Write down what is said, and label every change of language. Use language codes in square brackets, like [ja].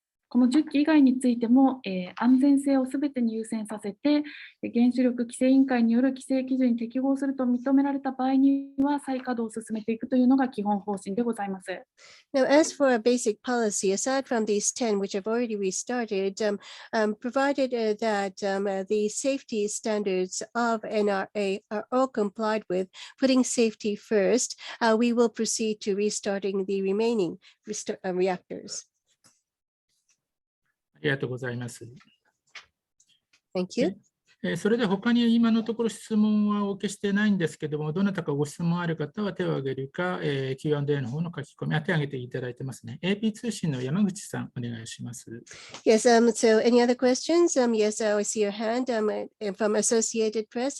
[ja] この10基以外についても、安全性をすべてに優先させて、原子力規制委員会による規制基準に適合すると認められた場合には、再稼働を進めていくというのが基本方針でございます。 [en] Now, as for a basic policy, aside from these 10, which have already restarted, provided that the safety standards of NRA are all complied with, putting safety first, we will proceed to restarting the remaining reactors. [ja] ありがとうございます。 [en] Thank you. [ja] それで他に今のところ質問はお受けしてないんですけども、どなたかご質問ある方は手を挙げるか、Q&A の方の書き込み、手を挙げていただいてますね。 AP 通信の山口さん、お願いします。 [en] Yes, so any other questions? Yes, I see your hand from Associated Press.